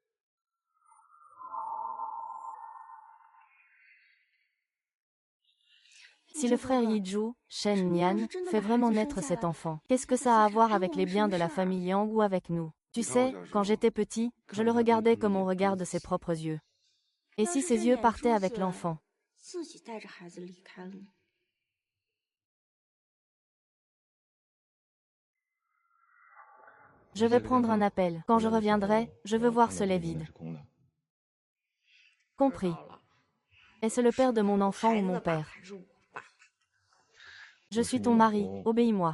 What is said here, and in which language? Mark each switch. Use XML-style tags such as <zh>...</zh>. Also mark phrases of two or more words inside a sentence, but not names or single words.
<fr>Si le frère Yiju, Shen Nian, fait vraiment naître cet enfant, qu'est-ce que ça a à voir avec les biens de la famille Yang ou avec nous? Tu sais, quand j'étais petit, je le regardais comme on regarde ses propres yeux. Et si ses yeux partaient avec l'enfant?</fr> <zh>自己带着孩子离开了呢？</zh> <fr>Je vais prendre un appel. Quand je reviendrai, je veux voir ce lait vide. Compris. Est-ce le père de mon enfant ou mon père? Je suis ton mari, obéis-moi.</fr>